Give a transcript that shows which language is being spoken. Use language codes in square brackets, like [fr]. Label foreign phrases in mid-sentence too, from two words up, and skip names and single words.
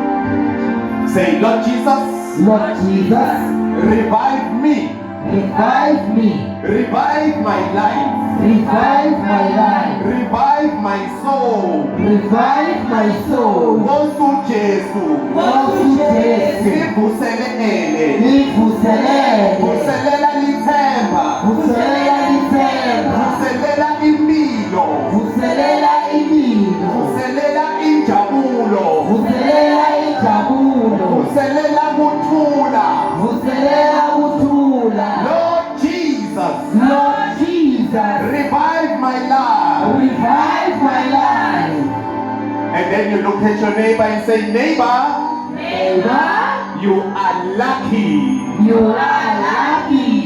[en] Say, Lord Jesus, Lord Jesus, revive me, revive me, revive my life, revive my life, revive my soul. revive my soul. [ss] Wosu Jesu, Wosu Jesu, ngivuselele, nivuselele, vuselela lithemba, vuselela lithemba, vuselela impilo, vuselela impilo, vuselela injabulo, vuselela injabulo, vuselela kuthula. vuselela kuthula. [en] Lord Jesus, Lord Jesus, revive my life. revive my life. And then you look at your neighbor and say, neighbor, Neighbor, you are lucky. you are lucky.